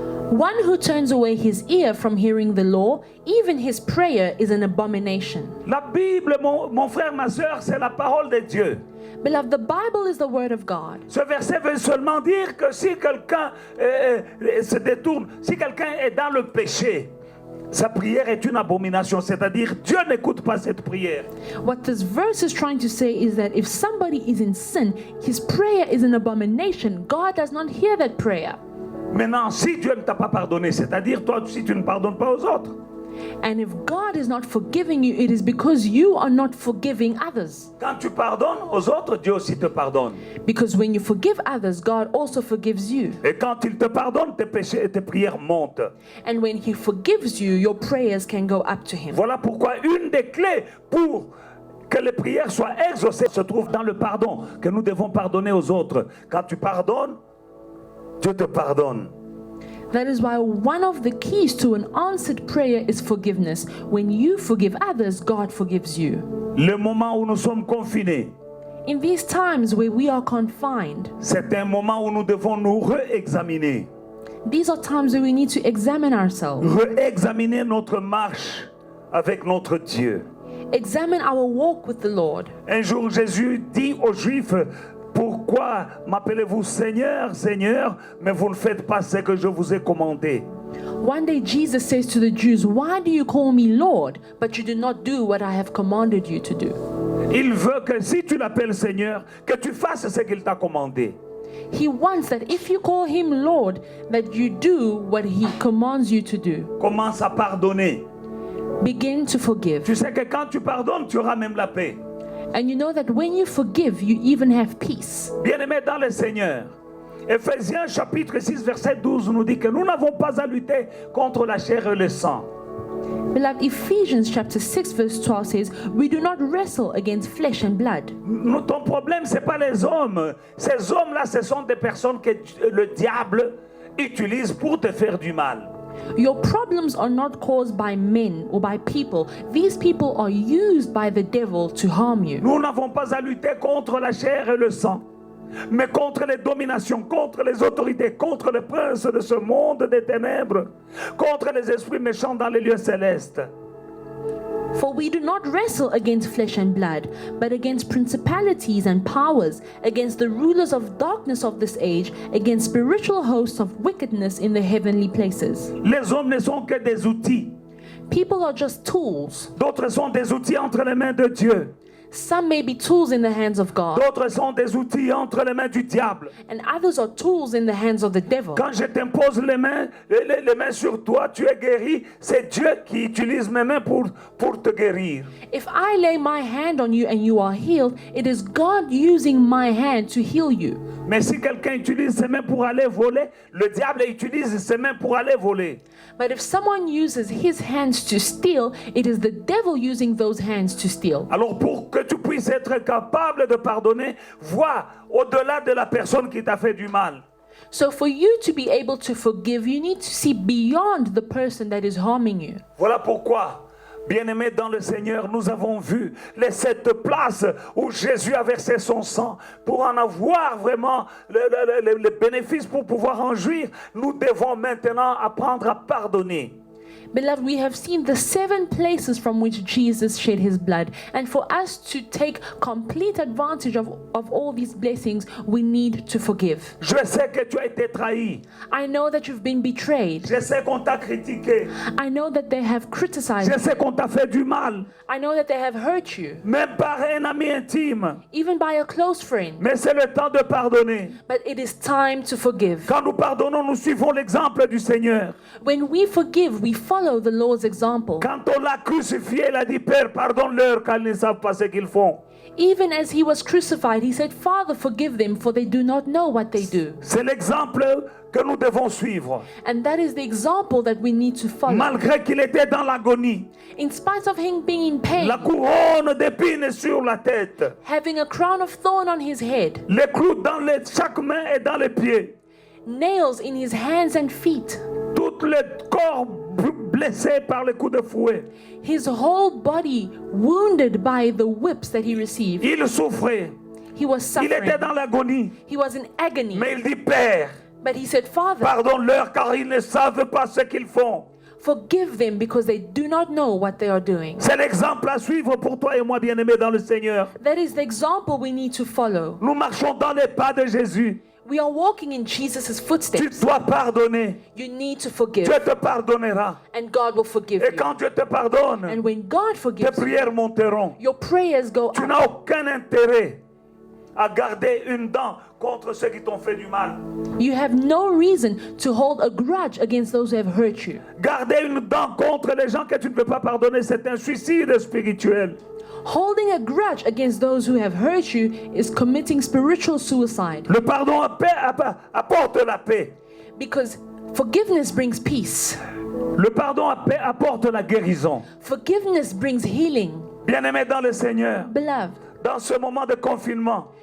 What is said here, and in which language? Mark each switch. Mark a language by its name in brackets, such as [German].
[English] One who turns away his ear from hearing the law, even his prayer is an abomination. [French] La Bible, mon frère, ma soeur, c'est la parole de Dieu. [English] Beloved, the Bible is the word of God. [French] Ce verset veut seulement dire que si quelqu'un se détourne, si quelqu'un est dans le péché, sa prière est une abomination, c'est-à-dire Dieu n'écoute pas cette prière. [English] What this verse is trying to say is that if somebody is in sin, his prayer is an abomination. God does not hear that prayer. [French] Maintenant, si Dieu ne t'a pas pardonné, c'est-à-dire toi, si tu ne pardonnes pas aux autres. [English] And if God is not forgiving you, it is because you are not forgiving others. [French] Quand tu pardonnes aux autres, Dieu aussi te pardonne. [English] Because when you forgive others, God also forgives you. [French] Et quand il te pardonne, tes péchés et tes prières montent. [English] And when He forgives you, your prayers can go up to Him. [French] Voilà pourquoi une des clés pour que les prières soient exaucées se trouve dans le pardon, que nous devons pardonner aux autres. Quand tu pardonnes, Dieu te pardonne. [English] That is why one of the keys to an answered prayer is forgiveness. When you forgive others, God forgives you. [French] Le moment où nous sommes confinés, [English] In these times where we are confined, [French] c'est un moment où nous devons nous réexaminer. [English] these are times where we need to examine ourselves. [French] Réexaminer notre marche avec notre Dieu. [English] Examine our walk with the Lord. [French] Un jour, Jésus dit aux Juifs, pourquoi m'appelez-vous Seigneur, Seigneur, mais vous ne faites pas ce que je vous ai commandé? [English] One day Jesus says to the Jews, "Why do you call me Lord, but you do not do what I have commanded you to do?" [French] Il veut que si tu l'appelles Seigneur, que tu fasses ce qu'il t'a commandé. [English] He wants that if you call him Lord, that you do what he commands you to do. [French] Commence à pardonner. [English] Begin to forgive. [French] Tu sais que quand tu pardonnes, tu auras même la paix. [English] And you know that when you forgive, you even have peace. [French] Bien-aimés dans le Seigneur, Éphésiens chapitre 6 verset 12 nous dit que nous n'avons pas à lutter contre la chair et le sang. [English] Beloved, Ephesians chapter 6 verse 12 says, "We do not wrestle against flesh and blood." [French] Ton problème, ce n'est pas les hommes. Ces hommes-là, ce sont des personnes que le diable utilise pour te faire du mal. [English] Your problems are not caused by men or by people. These people are used by the devil to harm you. [French] Nous n'avons pas à lutter contre la chair et le sang, mais contre les dominations, contre les autorités, contre les princes de ce monde des ténèbres, contre les esprits méchants dans les lieux célestes. [English] For we do not wrestle against flesh and blood, but against principalities and powers, against the rulers of darkness of this age, against spiritual hosts of wickedness in the heavenly places. [French] Les hommes ne sont que des outils. [English] People are just tools. [French] D'autres sont des outils entre les mains de Dieu. [English] Some may be tools in the hands of God, [French] D'autres sont des outils entre les mains du diable. [English] and others are tools in the hands of the devil. [French] Quand je t'impose les mains sur toi, tu es guéri. C'est Dieu qui utilise mes mains pour te guérir. [English] If I lay my hand on you and you are healed, it is God using my hand to heal you. [French] Mais si quelqu'un utilise ses mains pour aller voler, le diable utilise ses mains pour aller voler. [English] But if someone uses his hands to steal, it is the devil using those hands to steal. [French] Alors pour que tu puisses être capable de pardonner, vois au-delà de la personne qui t'a fait du mal. [English] So for you to be able to forgive, you need to see beyond the person that is harming you. [French] Voilà pourquoi, bien-aimés dans le Seigneur, nous avons vu les 7 places où Jésus a versé son sang. Pour en avoir vraiment le bénéfice, pour pouvoir en jouir, nous devons maintenant apprendre à pardonner. [English] Beloved, we have seen the 7 places from which Jesus shed his blood. And for us to take complete advantage of all these blessings, we need to forgive. [French] Je sais que tu as été trahi. [English] I know that you've been betrayed. [French] Je sais qu'on t'a critiqué. [English] I know that they have criticized [French] Je [English] you. [French] sais qu'on t'a fait du mal. [English] I know that they have hurt you, [French] Même par un ami intime. [English] even by a close friend. [French] Mais c'est le temps de pardonner. [English] But it is time to forgive. [French] Quand nous pardonnons, nous suivons l'exemple du Seigneur. [English] When we forgive, we follow the Lord's example. [French] Quand on l'a crucifié, il a dit, Père, pardonne-leur car ils ne savent pas ce qu'ils font. [English] Even as he was crucified, he said, Father, forgive them, for they do not know what they do. [French] C'est l'exemple que nous devons suivre. [English] And that is the example that we need to follow. [French] Malgré qu'il était dans l'agonie, [English] In spite of him being in pain, [French] la couronne d'épines sur la tête, [English] having a crown of thorn on his head, [French] les clous dans chaque main et dans les pieds, [English] nails in his hands and feet, [French] tout le corps blessé par les coups de fouet, [English] his whole body wounded by the whips that he received. [French] il souffrait, [English] He was [French] il était [English] suffering. [French] dans l'agonie, [English] He was in agony. [French] mais il dit, Père, [English] But he said, Father, [French] pardonne-leur car ils ne savent pas ce qu'ils font. [English] forgive them because they do not know what they are doing. [French] C'est l'exemple à suivre pour toi et moi, bien-aimés dans le Seigneur. [English] That is the example we need to follow. [French] Nous marchons dans les pas de Jésus. [English] We are walking in Jesus' [French] Tu [English] footsteps. [French] dois pardonner. [English] You need to forgive, [French] Dieu te pardonnera. [English] and God will forgive [French] Et [English] you. [French] quand Dieu te pardonne, [English] And when God [French] tes [English] forgives you, [French] prières monteront. [English] your prayers go [French] Tu [English] up. [French] n'as aucun intérêt à garder une dent contre ceux qui t'ont fait du mal. [English] You have no reason to hold a grudge against those who have hurt you. [French] Garder une dent contre les gens que tu ne peux pas pardonner, c'est un suicide spirituel. [English] Holding a grudge against those who have hurt you is committing spiritual suicide, [French] Le pardon apporte la paix. [English] because forgiveness brings peace. [French] Le pardon apporte la guérison. [English] Forgiveness brings healing. [French] Bien-aimés dans le Seigneur, [English] Beloved, [French] dans ce moment de confinement,